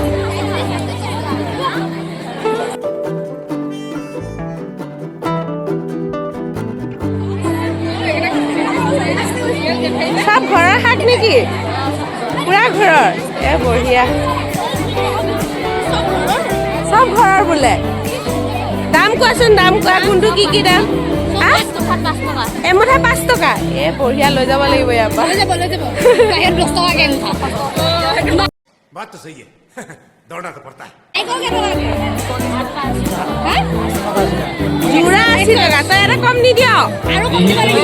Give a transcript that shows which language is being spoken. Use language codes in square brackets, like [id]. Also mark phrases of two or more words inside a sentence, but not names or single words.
[as] সব ঘৰৰ শাক নেকি পুৰা ঘৰৰ এ বঢ়িয়া সব ঘৰৰ বোলে দাম কোৱাচোন দাম কোৱা কোনটো কি দাম এমুঠা 5 টকা এ বঢ়িয়া লৈ যাব লাগিব ইয়াৰ পৰা [hi] बात तो सही है दौड़ना तो पड़ता है [as] জোৰা 80 টকা তই এটা কম নিদিয় আৰু কম দিব লাগিব